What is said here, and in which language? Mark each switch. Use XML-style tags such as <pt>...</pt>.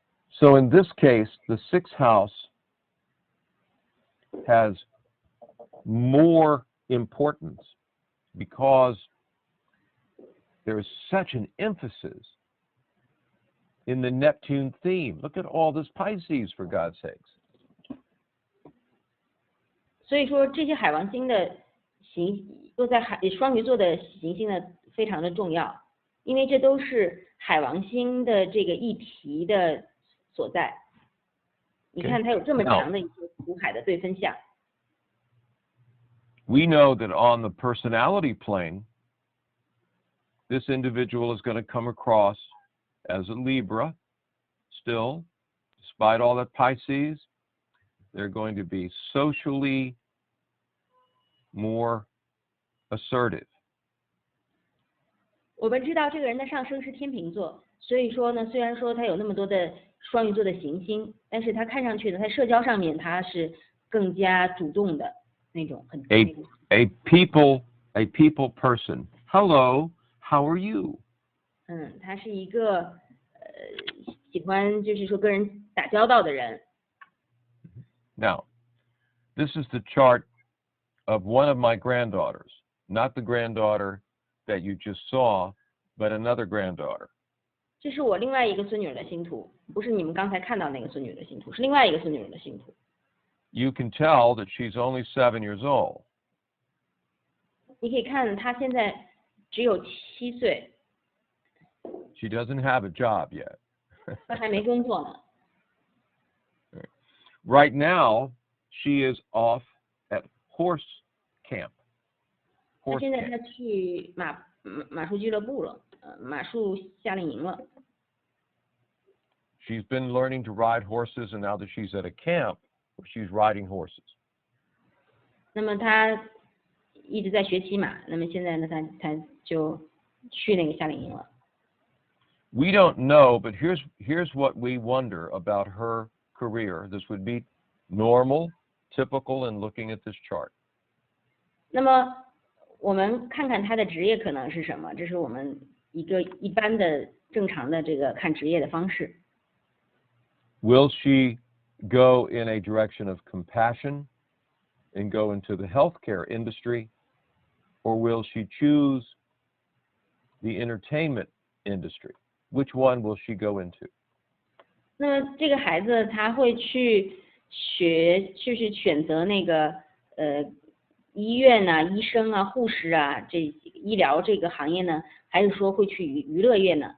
<en>So in this case, the sixth house has more importance because there is such an emphasis in the Neptune theme. Look at all this Pisces, for God's sakes.</en> <zh>所以说这些海王星的都在双鱼座的行星呢非常的重要，因为这都是海王星的这个议题的所在。你看它有这么强的一些土海的对分相。</zh> <en>We know that on the personality plane, this individual is going to come across as a Libra still, despite all that Pisces. They're going to be socially more assertive.</en> <zh>我们知道这个人的上升是天秤座，所以说呢，虽然说他有那么多的双鱼座的行星，但是他看上去呢，在社交上面他是更加主动的那种，很</zh> <en>a people person. Hello, how are you?</en> <zh>他是一个喜欢就是说跟人打交道的人。</zh> <en>Now, this is the chart of one of my granddaughters, not the granddaughter that you just saw, but another granddaughter.</en> <zh>这是我另外一个孙女的星图，不是你们刚才看到那个孙女的星图，是另外一个孙女的星图。</zh> <en>You can tell that she's only 7 years old.</en> <zh>你可以看她现在只有7岁。</zh> <en>She doesn't have a job yet.</en> <zh>她还没工作呢。</zh> <en>Right now, she is off at horse camp.</en> <zh>她现在她去马术俱乐部了，马术夏令营了。</zh> <en>She's been learning to ride horses, and now that she's at a camp, she's riding horses.</en> <zh>那么她一直在学骑马，那么现在呢，她就去那个夏令营了。</zh> <en>We don't know, but here's what we wonder about her career. This would be normal, typical in looking at this chart.</en> <zh>那么我们看看她的职业可能是什么？这是我们一个一般的正常的这个看职业的方式。</zh> <en>Will she go in a direction of compassion and go into the healthcare industry, or will she choose the entertainment industry? Which one will she go into?</en> <zh>那么这个孩子他会去就是选择那个医院啊、医生啊、护士啊这医疗这个行业呢，还是说会去娱乐业呢？</zh>